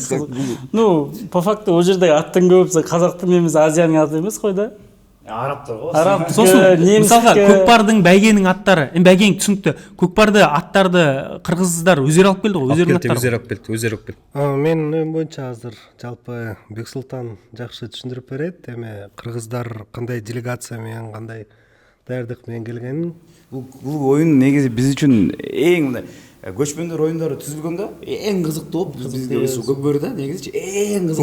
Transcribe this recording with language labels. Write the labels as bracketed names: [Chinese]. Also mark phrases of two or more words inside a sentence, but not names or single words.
[Russian] Ну, по факту [Kazakh] ол жердегі аттың көбісі қазақтың емес, Азияның аты емес қой да. Арабтар ғой. Араб, Сосын мысалға көкпардың бәйгенің аттары, бәйгең түсінікті. Көкпарды аттарды қырғыздар өздері алып келді ғой, өздері алып келді. Мен ойым бойынша [Kyrgyz] азыр жалпы Бексултан жақсы түшүндүрүп берет, эми кыргыздар кандай делегациямен, кандай даярдык менен келгенин. Бул оюн негизи биз үчүн эң мындай көчмөндөр оюндары түзүлгөндө эң кызыктуу болуп бизге көкбөр да негизичи эң кызыктуу.